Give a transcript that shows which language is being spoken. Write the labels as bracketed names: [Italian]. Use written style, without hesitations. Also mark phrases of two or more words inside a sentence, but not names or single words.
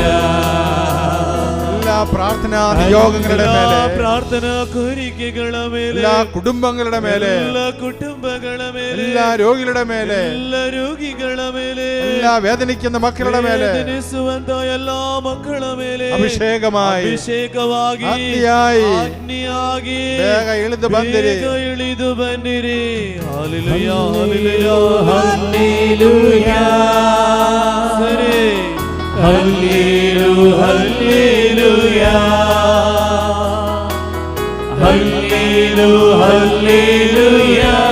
[Malayalam] എല്ലാ പ്രാർത്ഥനാ നിയോഗങ്ങളുടെ മേലെ [Kannada] ಪ್ರಾರ್ಥನಾ ಕೋರಿಕೆಗಳ ಮೇಲೆ [Malayalam] എല്ലാ കുടുംബങ്ങളുടെ മേലെ [Kannada] ಎಲ್ಲ കുടുംബಗಳ ಮೇಲೆ [Malayalam] എല്ലാ രോഗികളുടെ മേലെ [Kannada] ಎಲ್ಲ ರೋಗಿಗಳ ಮೇಲೆ [Malayalam] എല്ലാ വേദനിക്കുന്ന മക്കളുടെ മേലെ [Kannada] ವೇದನಿಸುವಂತ ಎಲ್ಲಾ ಮಕ್ಕಳ ಮೇಲೆ [Malayalam] അഭിഷേകമായി [Kannada] ಅಗ್ನಿಯಾಗಿ ಬೇಗ ಇಳಿದು ಬಂದಿರಿ. ಇಳಿದು ಬನ್ನಿರಿ. ಹಲ್ಲೆಲೂಯಾ ಹಲ್ಲೆಲೂಯಾ ಹಲ್ಲೆಲೂಯಾ ಸರಿ ಹಲ್ಲೆಲೂಯಾ ಹಲ್ಲೆಲೂಯಾ